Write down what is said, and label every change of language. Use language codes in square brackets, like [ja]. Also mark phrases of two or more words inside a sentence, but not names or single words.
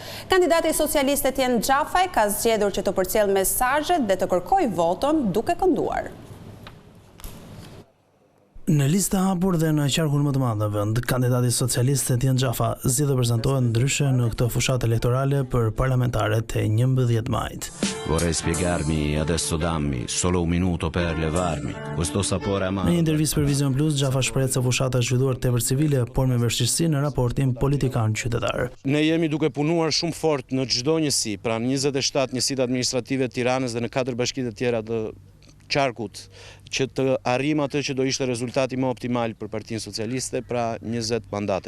[sq] Kandidati socialist Etjen Xhafaj ka zgjedhur që të përcjellë mesazhet dhe të kërkojë votën duke kënduar. Në listë të hapur dhe në qarkun më të madh në vend, kandidati socialist Etjen Xhafa zgjedh të prezentohet ndryshe në këtë fushatë elektorale për parlamentarët e 11 majit. [it] Vorrei spiegarmi adesso, dammi solo un minuto per levarmi questo sapore amaro. [sq] Në një intervistë për Vision Plus, Xhafa shpreh se fushata është zhvilluar tepër civile, por me vështirësi në raportin politikan-qytetar. Ne jemi duke punuar shumë fort në çdo njësi, pra në 27 njësitë administrative të Tiranës dhe në 4 bashkitë të tjera të qarkut, që të arrim atë që do ishte rezultati më optimal për Partinë Socialiste, pra 20 mandatet.